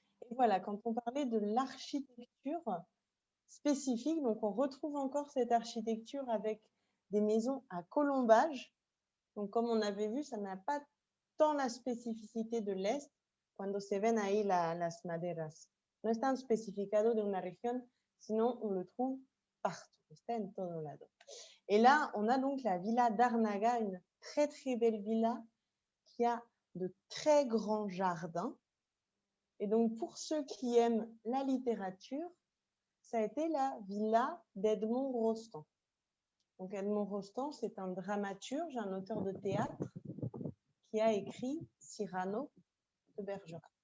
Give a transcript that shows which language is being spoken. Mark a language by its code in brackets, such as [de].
[fr] Et voilà, quand on parlait de l'architecture spécifique, donc on retrouve encore cette architecture avec des maisons à colombage. Donc, comme on avait vu, ça n'a pas tant la spécificité de l'Est, [es] cuando se ven ahí las maderas. No es tan especificado de una región, [fr] sinon on le trouve partout, [es] está en todo lado. [fr] Et là, on a donc la villa d'Arnaga, une très très belle villa qui a de très grands jardins. Et donc, pour ceux qui aiment la littérature, ça a été la villa d'Edmond Rostand. Donc, Edmond Rostand, c'est un dramaturge, un auteur de théâtre qui a écrit Cyrano de Bergerac.